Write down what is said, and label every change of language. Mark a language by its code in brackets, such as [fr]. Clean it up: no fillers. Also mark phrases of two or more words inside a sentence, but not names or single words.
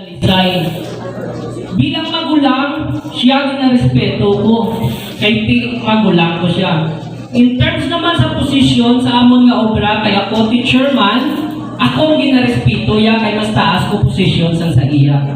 [hil] Bilang magulang, siya ginarespeto ko. Kay magulang ko siya. [en] In terms [hil] naman sa posisyon sa amon nga obra, kaya ako chairman, akong ginarespeto ya kay mas taas ko posisyon sa iya.